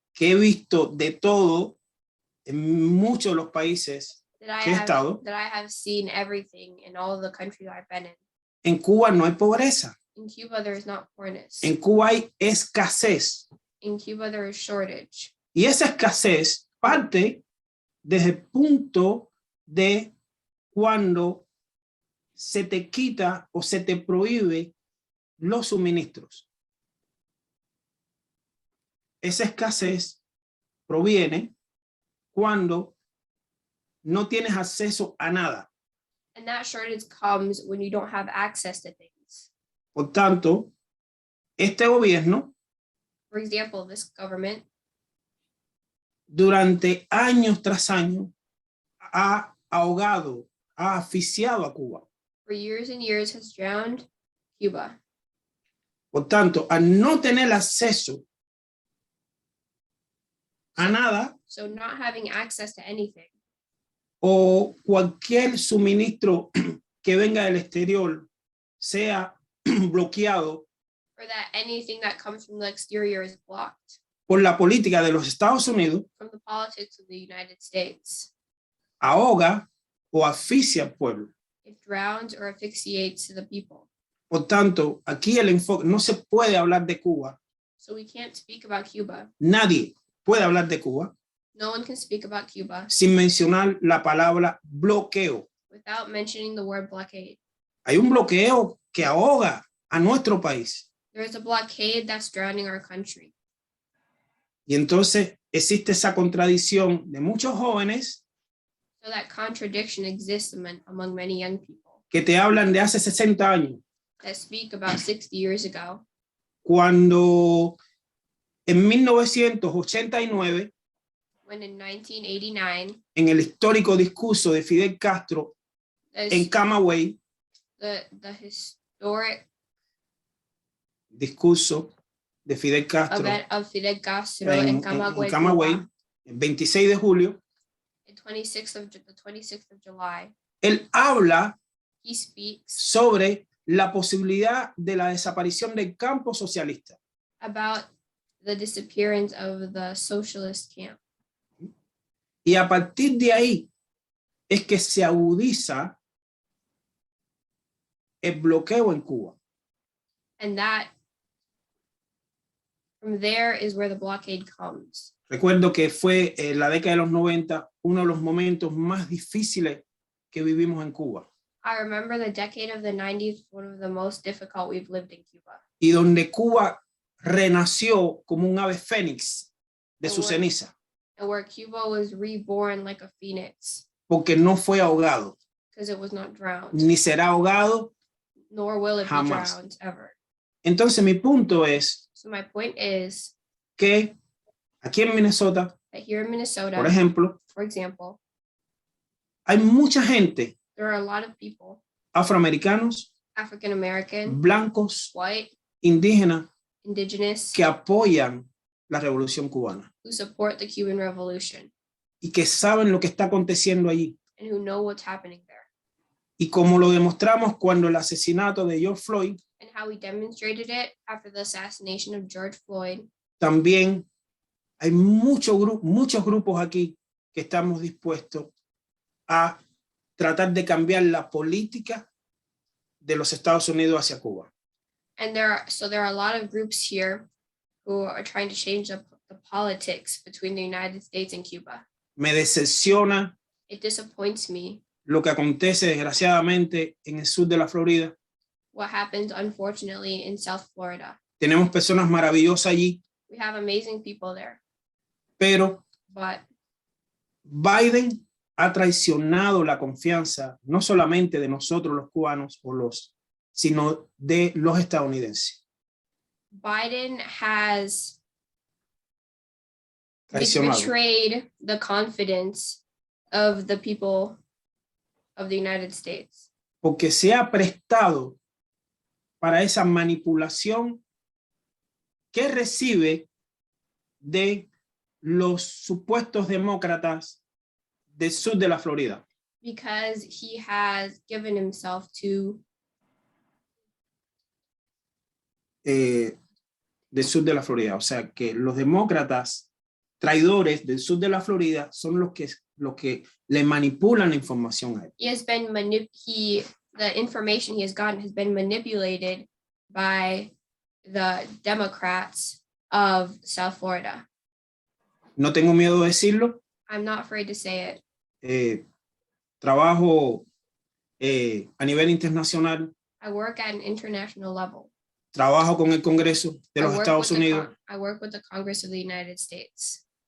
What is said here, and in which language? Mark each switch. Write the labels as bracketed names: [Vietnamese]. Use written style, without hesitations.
[Spanish] que he visto de todo en muchos de los países que he estado, [English] that I have seen everything in all of the countries I've been in. [Spanish] en Cuba no hay pobreza. [English] In Cuba, there is not poorness. [Spanish] En Cuba hay escasez. [English] In Cuba, there is shortage. [Spanish] Y esa escasez parte desde el punto de cuando se te quita o se te prohíbe los suministros. Esa escasez proviene cuando no tienes acceso a nada. [English] And that shortage comes when you don't have access to things. [Spanish] Por tanto, este gobierno [English] For example, this government [Spanish] durante años tras años ha ahogado, ha asfixiado a Cuba. [English] for years and years has drowned Cuba. [Spanish] Por tanto, al no tener acceso a nada [English] So not having access to anything [Spanish] o cualquier suministro que venga del exterior sea bloqueado [English] or that anything that comes from the exterior is blocked [Spanish] por la política de los Estados Unidos, [English] from the politics of the United States. [Spanish] ahoga o asfixia al pueblo. [English] It drowns or asphyxiates the people. [Spanish] Por tanto, aquí el enfoque, no se puede hablar de Cuba, [English] So we can't speak about Cuba. [Spanish] nadie puede hablar de Cuba [English] No one can speak about Cuba [Spanish] sin mencionar la palabra bloqueo. [English] without mentioning the word blockade. [Spanish] Hay un bloqueo que ahoga a nuestro país. [English] There is a blockade that's drowning our country. [Spanish] Y entonces existe esa contradicción de muchos jóvenes [English] So that contradiction exists among many young people [Spanish] que te hablan de hace 60 años, [English] that speak about 60 years ago, [Spanish] cuando en 1989, [English] when in 1989, [Spanish] en el histórico discurso de Fidel Castro en Camagüey, [English] the historic [Spanish] discurso de Fidel Castro [English] event of Fidel Castro in Camagüey, Camagüey, Cuba, [Spanish] el 26 de julio, [English] the 26th of July, [Spanish] él habla [English] he speaks [Spanish] sobre la posibilidad de la desaparición del campo socialista. [English] about the disappearance of the socialist camp. [Spanish] Y a partir de ahí es que se agudiza el bloqueo en Cuba. [English] And that, from there is where the blockade comes. [Spanish] Recuerdo que fue en la década de los 90 uno de los momentos más difíciles que vivimos en Cuba. [English] I remember the decade of the 90s, one of the most difficult we've lived in Cuba. [Spanish] Y donde Cuba renació como un ave fénix de su ceniza, [English] And where Cuba was reborn like a phoenix, [Spanish] porque no fue ahogado, [English] because it was not drowned, [Spanish] ni será ahogado. [English] nor will it [Spanish] Jamás. [English] be drowned ever. [Spanish] Entonces mi punto es [English] So my point is [Spanish] que aquí en Minnesota, [English] that here in Minnesota, [Spanish] por ejemplo, [English] for example, [Spanish] hay mucha gente, [English] there are a lot of people, [Spanish] afroamericanos, [English] African American, [Spanish] blancos, [English] white, [Spanish] indígenas, [English] indigenous, [Spanish] que apoyan la revolución cubana [English] who support the Cuban Revolution [Spanish] y que saben lo que está aconteciendo allí. [English] and who know what's happening there. [Spanish] Y como lo demostramos cuando el asesinato de George Floyd, [English] And how we demonstrated it after the assassination of George Floyd. [Spanish] también hay muchos grupos aquí que estamos dispuestos a tratar de cambiar la política de los Estados Unidos hacia Cuba. [English] And there are a lot of groups here who are trying to change the politics between the United States and Cuba. [Spanish] Me decepciona [English] It disappoints me [Spanish] lo que acontece desgraciadamente en el sur de la Florida. [English] what happens, unfortunately, in South Florida. [Spanish] Tenemos personas maravillosas allí, [English] We have amazing people there, [Spanish] pero [English] but [Spanish] Biden ha traicionado la confianza no solamente de nosotros los cubanos sino de los estadounidenses. [English] Biden has [Spanish] Traicionado. [English] betrayed the confidence of the people of the United States [Spanish] Porque se ha prestado para esa manipulación que recibe de los supuestos demócratas del sur de la Florida. [English] because he has given himself to [Spanish] Del sur de la Florida. O sea, que los demócratas traidores del sur de la Florida son los que le manipulan la información a él. [English] he has been the information he has gotten has been manipulated by the Democrats of South Florida. [Spanish] No tengo miedo de decirlo. [English] I'm not afraid to say it. [Spanish] Trabajo a nivel internacional. [English] I work at an international level. [Spanish] Trabajo con el Congreso de los Estados Unidos. [English] I work with the Congress of the United States.